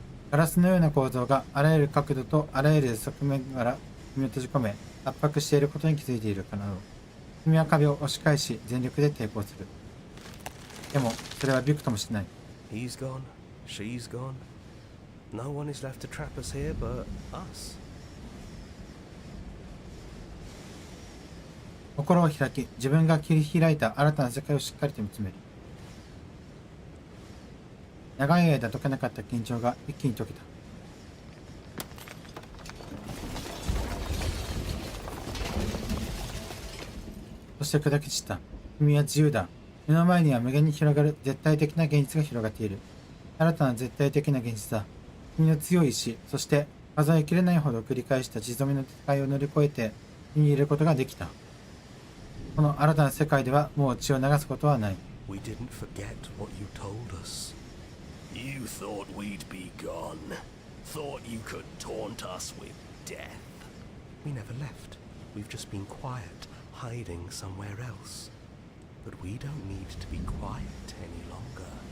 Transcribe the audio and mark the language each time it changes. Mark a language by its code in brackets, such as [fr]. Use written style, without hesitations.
[ja] ガラスのような構造があらゆる角度とあらゆる側面から君を閉じ込め、圧迫していることに気づいているからだろう。君は壁を押し返し、全力で抵抗する。でも、それはビクともしない。 [en] He's gone. She's gone. No one is left to trap us here but us. [ja] 心を開き、自分が切り開いた新たな世界をしっかりと見つめる。長い間解けなかった緊張が一気に解けた。そして砕け散った。君は自由だ。目の前には無限に広がる絶対的な現実が広がっている。新たな絶対的な現実だ。君の強い意志、そして数えきれないほど繰り返した地染めの戦いを乗り越えて手に入れることができた。この新たな世界ではもう血を流すことはない。 [en] We didn't forget what you told us. You thought we'd be gone. Thought you could taunt us with death. We never left. We've just been quiet, hiding somewhere else. But we don't need to be quiet any longer.